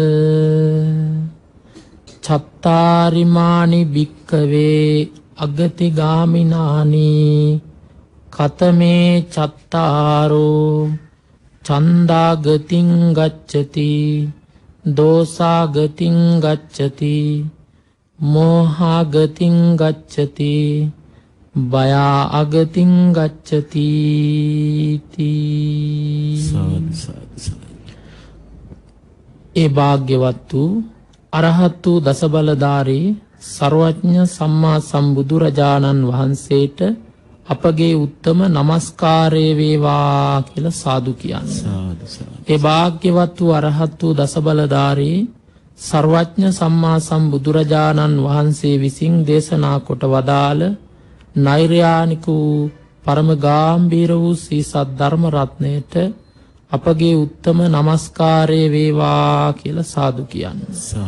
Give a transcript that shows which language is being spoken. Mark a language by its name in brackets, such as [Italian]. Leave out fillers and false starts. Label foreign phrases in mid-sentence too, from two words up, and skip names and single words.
[Pali] චත්තාරිමානි භික්ඛවේ අගති ගාමිනානි කතමේ චත්තාරෝ චන්දා ගතින් ගච්ඡති දෝසා ගතින් ගච්ඡති මෝහා ගතින් ගච්ඡති බයා අගතින් ගච්ඡති. සාදු සාදු සාදු. [Sinhala] ඒ භාග්‍යවත් වූ අරහත් වූ දසබලධාරී සර්වඥ සම්මා සම්බුදුරජාණන් වහන්සේට අපගේ උත්තම නමස්කාරය වේවා කියලා සාදු කියන්නේ. [Pali] සාදු සාදු. [Sinhala] ඒ භාග්‍යවත් වූ අරහත් වූ දසබලධාරී සර්වඥ සම්මා සම්බුදුරජාණන් වහන්සේ විසින් දේශනා කොට වදාළ නෛර්යානික වූ පරම ගාම්භීර වූ සී සත් ධර්ම රත්නයට අපගේ උත්තම නමස්කාරය වේවා කියලා සාදු කියන්නේ.